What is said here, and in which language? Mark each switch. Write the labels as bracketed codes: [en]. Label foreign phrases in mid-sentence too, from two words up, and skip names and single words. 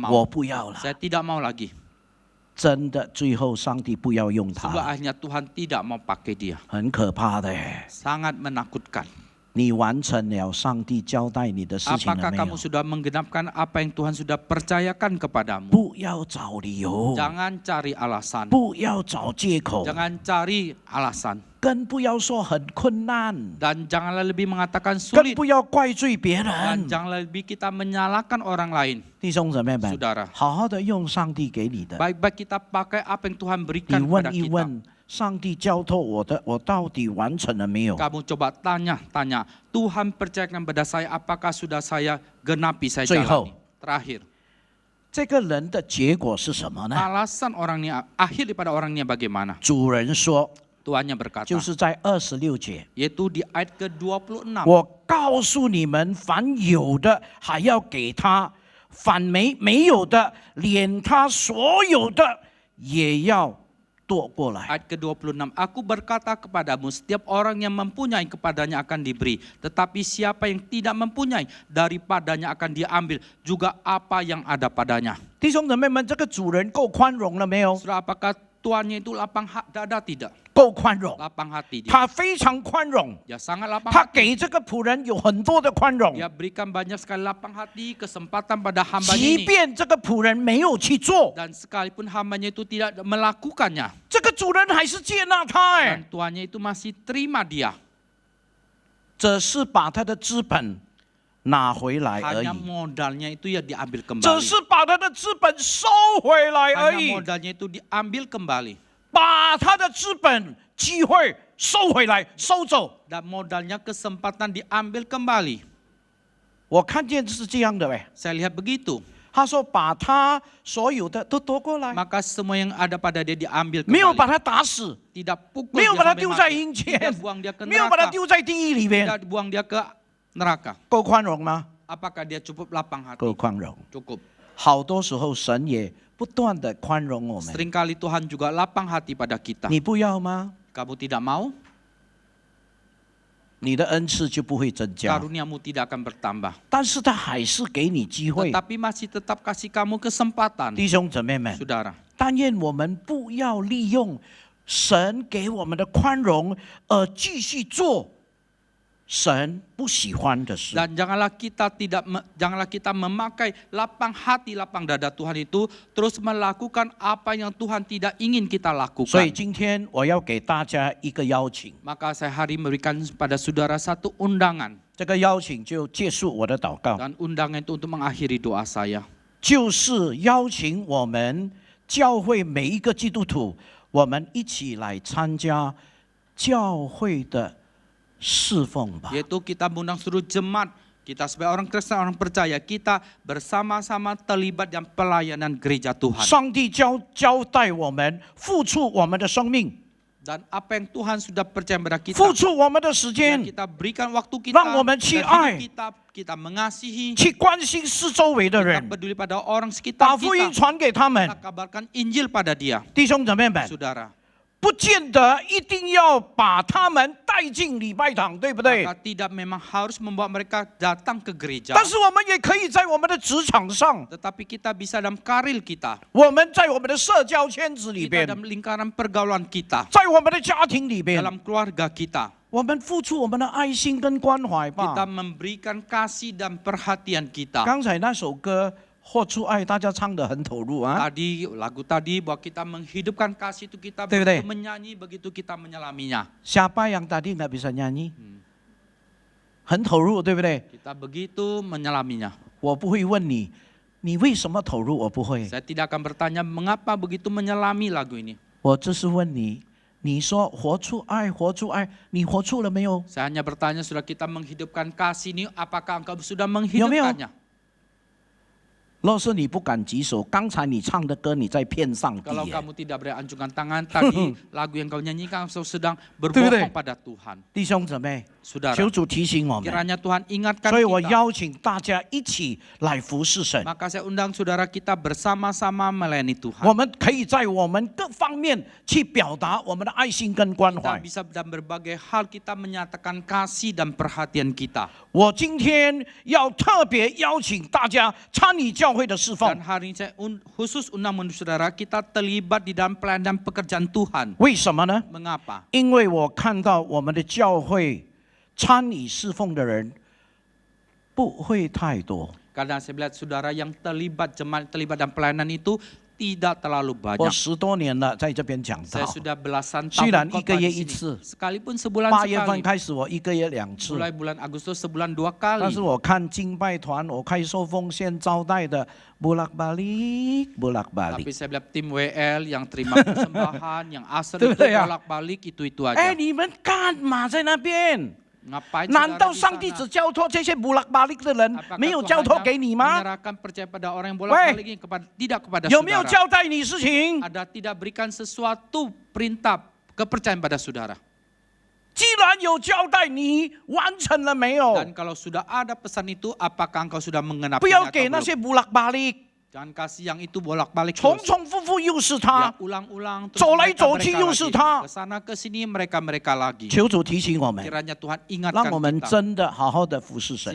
[zh] 我 [id] mau. [zh] 不要了。 [id] Saya tidak mau lagi. [zh] 真的，最后上帝不要用他 [id] Sehingga [zh] 了， [id] akhirnya Tuhan tidak mau pakai dia. [zh] 很可怕的耶。 [id] Sangat menakutkan. [zh] 你完成了上帝交代你的事情了 [id] Apakah [zh] 没有 [id] kamu？sudah menggenapkan apa yang Tuhan sudah percayakan kepadamu? [zh] 不要找理由， [id] Jangan cari alasan. [zh] 不要找借口， [id] Jangan cari alasan. [zh] 更不要说很困难， [id] Dan janganlah lebih mengatakan [zh] 更 [id] sulit. [zh] 不要怪罪别 [id] Dan [zh] 人。 [id] janganlah lebih kita menyalahkan orang lain. [zh] 弟兄姊妹们， [id] Saudara, [zh] 好好的用上帝给你的， [id] baik-baik kita pakai apa yang Tuhan [zh] 你 [id] berikan [zh] 问 [id] kepada [zh] 一 [id] kita. [zh] 问，上帝交托我的，我到底完成了没有？ [id] Kamu coba tanya, Tuhan percayakan pada saya apakah sudah saya genapi, saya [zh] 最后 [id] jalani. Terakhir, [zh] 这个人的结果是什么呢？ [id] alasan orangnya, akhir daripada orangnya bagaimana? [zh] 主人说， [id] Tuannya berkata, [zh] 就是在26节， [id] yaitu di ayat ke-26. [zh] 我告诉你们，凡有的还要给他，凡没有的，连他所有的也要夺过来。 [id] Ayat ke-26, aku berkata kepadamu, setiap orang yang mempunyai kepadanya akan diberi. Tetapi siapa yang tidak mempunyai, daripadanya akan diambil. Juga apa yang ada padanya. [zh] 弟兄姊妹们，这个主人够宽容了没有？ [id] Saudara, apakah tuannya itu lapang dada? Tidak. [zh] 够宽容， [id] Lapang hati dia. [zh] 他非常宽容， [id] Dia sangat lapang [zh] 他 [id] hati. [zh] 给这个仆人有很多的宽容， [id] Dia berikan banyak sekali lapang hati, kesempatan pada hambanya [zh] 即 [id] ini. [zh] 便这个仆人没有去做， [id] Dan sekalipun hambanya itu tidak melakukannya. [zh] 这个主人还是接纳他。 [id] Dan tuannya itu masih terima dia. [zh] 只是把他的资本拿回来而 [id] Hanya [zh] 已， [id] modalnya itu ya diambil [zh] 只 [id] kembali. [zh] 是把他的资本收回来而 [id] Hanya [zh] 已， [id] modalnya itu diambil kembali. [zh] 把他的资本机会收回来，收走。 [id] Dan modalnya kesempatan diambil kembali. [zh] 我看见是这样的， [id] Saya lihat begitu. [zh] 他说把他所有的都夺过来， [id] Maka semua yang ada pada dia diambil [zh] 没有把 [id] kembali. [zh] 他打死， [id] Tidak pukul [zh] 没有 [id] dia [zh] 把他 [id] sampai [zh] 丢在 [id] mati. [zh] 阴间 [id] Tidak，buang dia ke [zh] 没有把他 [id] neraka. [zh] 丢在地狱里面， [id] Tidak buang dia ke neraka. [zh] 够宽容吗？ [id] Apakah dia cukup lapang hati? [zh] 够宽容。 [id] Cukup. [zh] 好多时候神也不断的宽容我们， [id] Seringkali Tuhan juga lapang hati pada kita. [zh] 你不要吗？ [id] Kamu tidak mau, [zh] 你的恩赐就不会增加， [id] karuniamu tidak akan bertambah. [zh] 但是他还是给你机会。 [id] Tetapi masih tetap kasih kamu kesempatan. [zh] 弟兄姊妹们， [id] Saudara, [zh] 但愿我们不要利用神给我们的宽容而继续做神不喜欢的事。 [id] dan janganlah kita memakai lapang hati, lapang dada Tuhan itu terus melakukan apa yang Tuhan tidak ingin kita [zh] 所以 [id] lakukan. [zh] 今天我要给大家一个邀请， [id] Maka saya hari memberikan pada saudara satu undangan. [zh] 这个邀请就结束我的祷告， [id] Dan undangan itu untuk mengakhiri doa saya. [zh] 就是邀请我们教会每一个基督徒，我们一起来参加教会的侍奉吧。 [id] Yaitu kita mengundang seluruh jemaat, kita sebagai orang Kristen, orang percaya, kita bersama-sama terlibat dalam pelayanan gereja Tuhan. [zh] 上帝交代我们付出我们的生命， [id] Dan apa yang Tuhan sudah percaya kepada kita, [zh] 付出我们的时 [id] yang [zh] 间， [id] kita berikan waktu kita, [zh] 让我们去 [id] dan [zh] 爱 [id] hidup kita, kita mengasihi, [zh] 去关心四周围的 [id] kita [zh] 人， [id] peduli pada orang [zh] 把 [id] sekitar [zh] 福音 [id] kita, [zh] 传给他们 [id] kita。kabarkan Injil pada dia. [zh] 弟兄姊妹们， [id] Saudara, [zh] 不见得一定要把他们带进礼拜堂，对不对？ [id] maka tidak memang harus membawa mereka datang ke gereja, [zh] 但是我们也可以在我们的职场上， [id] tetapi kita bisa dalam karir kita, [zh] 我们在我们的社交圈子里 [id] kita [zh] 边， [id] dalam lingkaran pergaulan kita, [zh] 在我们的家庭里边， [id] dalam keluarga kita. [zh] 我们付出我们的爱心跟关怀 [id] Kita [zh] 吧。 [id] memberikan kasih dan perhatian kita. [zh] 刚才那首歌《活出爱》，大家唱得很投入啊。 [id] Tadi lagu tadi bahwa kita menghidupkan kasih itu kita Betul, betul. begitu menyanyi, begitu kita menyelaminya. Siapa yang tadi nggak bisa nyanyi？ [zh] 很投入，对不对？ [id] Kita begitu menyelaminya. [zh] 我不会问你，你为什么投入？我不会， [id] Saya tidak akan bertanya mengapa begitu menyelami lagu ini. [zh] 我只是问你，你说活出爱，活出爱，你活出了没有？ [id] Saya hanya bertanya, sudah kita menghidupkan kasih ini, apakah engkau sudah menghidupkannya? [zh] 若是你不敢举手，刚才你唱的歌你在骗上帝 [id] Kalau [zh] 耶。 [id] kamu tidak berani anjungkan tangan, tadi lagu yang kau nyanyikan kau sedang Betul, betul. berbohong pada Tuhan. [zh] 弟兄姊妹， [id] Saudara, [zh] 求主提醒我们， [id] kiranya Tuhan ingatkan [zh] 所以我 [id] kita. [zh] 邀请大家一起来服侍神。 [id] Maka saya undang saudara kita bersama-sama melayani [zh] 我 [id] Tuhan. [zh] 们可以在我们各方面去表达我们的爱心跟关 [id] Kita [zh] 怀。 [id] bisa dalam berbagai hal kita menyatakan kasih dan perhatian kita. [zh] 我今天要特别邀请大家参与教会的侍奉 [id] Dan，hari ini saya khusus undang saudara kita terlibat di dalam pelayanan pekerjaan Tuhan. [zh] 为什么呢？ [id] Mengapa? [zh] 因为我看到我们的教会参与侍奉的人不会太多。 [id] Karena saya melihat saudara yang terlibat jemaat terlibat dalam pelayanan itu tidak terlalu [zh] 我 [id] banyak. [zh] 10多年了，在这边讲 [id] Saya [zh] 道， [id] sudah belasan [zh] 虽然 [id] tahun [zh] 一个月 [id] khotbah di [zh] 一 [id] sini. [zh] 次， [id] Sekalipun sebulan [zh] 8 月份 [id] sekali. [zh] 开始我1个月2次。 [id] Mulai bulan Agustus sebulan 2 [zh] 但是 [id] kali. [zh] 我看敬拜团，我看受奉献招待的 [id] bolak balik bolak Tapi [zh] balik。 [id] saya lihat tim WL yang terima persembahan, yang asal itu Betul ya? bolak-balik itu [zh] 哎， [id] aja. [zh] 你们干嘛在那边？ [id] Ngapain [zh] 难 [id] saudara [zh] 道 [id] di [zh] 上帝 [id] sana? [zh] 只交托这些 [id] bolak balik [zh] 的人， [id] Apakah [zh] 没有 [id] Tuhan [zh] 交托 [id] hanya [zh] 给你吗？ [id] menyerahkan percaya pada orang yang bolak-balik ini tidak kepada [zh] 有没有 [id] saudara? [zh] 交代你事情？ [id] Ada tidak berikan sesuatu perintah kepercayaan pada saudara? [zh] 既然有交代，你完成了没有？ [id] Dan kalau sudah ada pesan itu, apakah engkau sudah [zh] 不 [id] mengenapinya [zh] 要 [id] atau [zh] 给那 [id] belum? 些bolak balik， Jangan kasih yang itu bolak-balik [zh] 重 [id] terus. [zh] 重复复又是 [id] Ya, [zh] 他。 [id] ulang-ulang terus [zh] 走来 [id] mereka [zh] 走去 [id] mereka [zh] 又是 [id] lagi. [zh] 他。 [id] Kesana kesini mereka lagi. [zh] 求主提醒我们， [id] Kiranya Tuhan [zh] 让 [id] ingatkan [zh] 我们 [id] kita. [zh] 真的好好的服侍神。